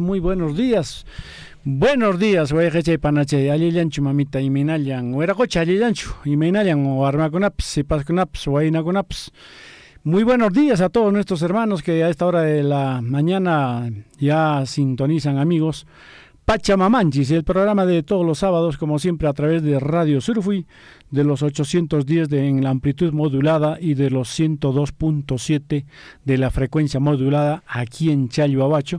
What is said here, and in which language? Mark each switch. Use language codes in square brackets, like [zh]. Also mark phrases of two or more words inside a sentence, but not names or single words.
[es] Muy buenos días. Buenos días, [qu] oyejachay panachay. Allillanchu mamita imaynallan. Weracocha allillanchu. Imaynallan warmakunapas, sipaskunapas, waynakunapas. [es] Muy buenos días a todos nuestros hermanos que a esta hora de la mañana ya sintonizan, amigos. Pachamamanchis, el programa de todos los sábados, como siempre, a través de Radio Surfui, de los 810 en la amplitud modulada y de los 102.7 de la frecuencia modulada aquí en Chalhuahuacho.